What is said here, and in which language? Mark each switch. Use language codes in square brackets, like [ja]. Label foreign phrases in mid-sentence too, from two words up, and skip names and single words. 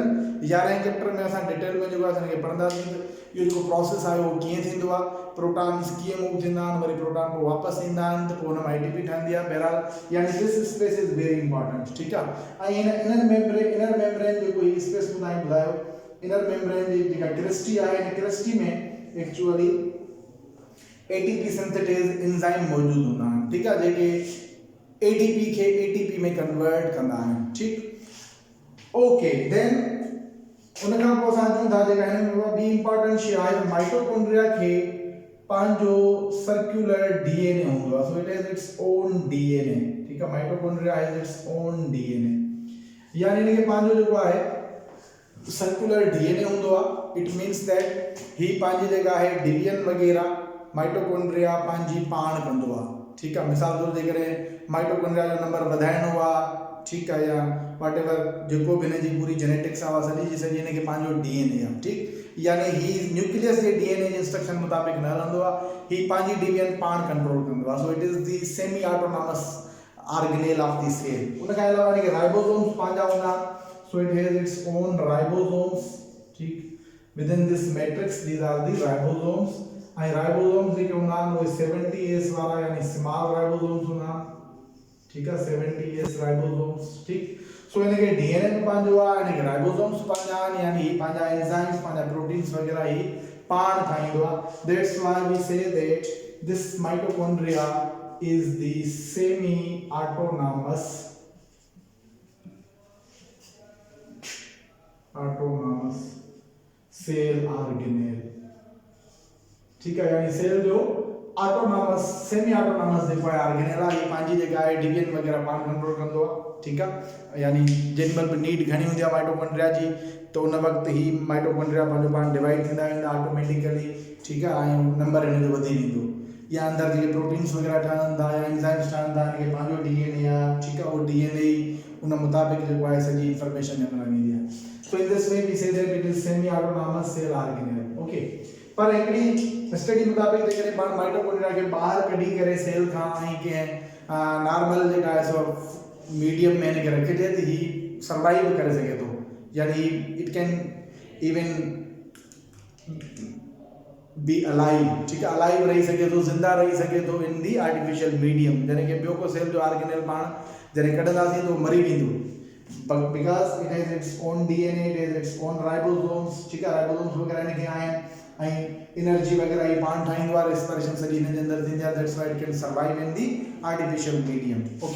[sd] 11 चैप्टर में असां डिटेल में जो असां खे पढ़ंदासीं इहो जेको प्रोसेस आहे उहो कीअं थींदो आहे, प्रोटॉन्स कीअं मूव थींदा आहिनि, वरी प्रोटॉन पोइ वापसि ईंदा आहिनि त पोइ हुन में आईटीपी ठहंदी आहे। بهرحال يعني [en] this space is very important, [sd] ठीकु आहे। ऐं [en] inner membrane [sd] जेको ही स्पेस ॿुधायो, [en] inner membrane [sd] जी जेका क्रिस्टी आहे, इन क्रिस्टी में [en] actually ATP synthesis enzyme [sd] मौजूद हूंदा आहिनि, ठीकु आहे, जेके एडीपी के एटीपी में कन्वर्ट कंदा आहिनि, ठीक। [en] okay, then [sd] उन खां पोइ असां चऊं था जेका हिन में ॿी इंपॉर्टेंट शइ आहे माइटोकॉन्ड्रिया खे पंहिंजो [en] circular DNA [sd] हूंदो आहे। [en] so it has its own DNA, [sd] ठीकु आहे, [en] mitochondria has its own DNA, [sd] यानी इनखे पंहिंजो जेको आहे [en] circular DNA [sd] हूंदो आहे। [en] it means that [sd] ही पंहिंजी जेका आहे डिवीजन वग़ैरह माइटोकॉन्ड्रिया पंहिंजी पाण कंदो आहे, ठीकु आहे। मिसाल तौर ते करे माइटोकॉन्ड्रिया जो नंबर वधाइणो आहे, ठीकु आहे, या [en] what ever [sd] जेको बि हिन जी पूरी जेनेटिक्स आहे सॼी जी सॼी हिनखे पंहिंजो डीएनए आहे, ठीकु, यानी ही न्यूक्लियस जे डीएनए जे इंस्ट्रक्शन मुताबिक़ न हलंदो आहे, ही पंहिंजी डिवीजन पाण कंट्रोल कंदो आहे। [en] so it is the semi autonomous organelle of the cell. [sd] उन खां अलावा हिनखे राइबोसोम्स पंहिंजा हूंदा, [en] so it has its own ribosomes, ठीकु, within this matrix these are the ribosomes। [sd] ऐं राइबोसोम्स जेके हूंदा आहिनि उहे 70S वारा यानी [en] small ribosomes [sd] हूंदा, ठीकु आहे, 70S राइबोसोम्स, ठीकु। सो इनके डीएनए में पंहिंजो आहे, इनके राइबोसोम्स पंहिंजा आहिनि, यानी ही पंहिंजा एंजाइम्स पंहिंजा प्रोटीन्स वग़ैरह ही पाण ठाहींदो आहे। [en] that's why we say that this mitochondria is the semi autonomous cell organelle, [hi] ठीक है, [sd] यानी सेल जो [en] autonomous semi autonomous [sd] जेको आहे ऑर्गेनेल आहे, पंहिंजी जेका आहे डिवीजन वग़ैरह पाण कंट्रोल कंदो आहे, ठीकु आहे। यानी जेॾी महिल बि नीड घणी हूंदी आहे माइटोकॉन्ड्रिया जी त उन वक़्तु ही माइटोकॉन्ड्रिया पंहिंजो पाण डिवाइड थींदा वेंदा ऑटोमेटिकली, ठीकु आहे, ऐं नंबर हिन जो वधी वेंदो, या अंदरि जेके प्रोटीन्स वग़ैरह ठहनि था या एंजाइम्स ठहनि था हिनखे पंहिंजो डीएनए आहे, ठीकु आहे, उहो डीएनए ई उन मुताबिक़ जेको आहे सॼी इंफॉर्मेशन हिन में वेंदी आहे। [en] so in this way we say that it is semi autonomous cell organelle, okay. [sd] पर हिकिड़ी स्टडी मुताबिक़ जेकॾहिं पाण माइटोकॉन्ड्रिया खे ॿाहिरि कढी करे सेल खां ऐं कंहिं नॉर्मल जेका आहे सो मीडियम में हिनखे रखिजे त ही सर्वाइव करे सघे थो, यानी [en] it can even be alive, [sd] ठीकु आहे, अलाइव रही सघे थो, ज़िंदा रही सघे थो [en] in the artificial medium. [sd] जॾहिं की ॿियो को सेल जो ऑर्गेनेल पाण जॾहिं कढंदासीं त उहो मरी वेंदो, [en] because it has its own DNA, it has its own ribosomes, [sd] ठीकु आहे, राइबोसोम्स वग़ैरह हिनखे आहिनि ऐं एनर्जी वग़ैरह ही पाण ठाहींदो आहे, रेस्पिरेशन सॼी हिन जे अंदरि थींदी आहे, [en] that's why it can survive in the artificial medium, okay.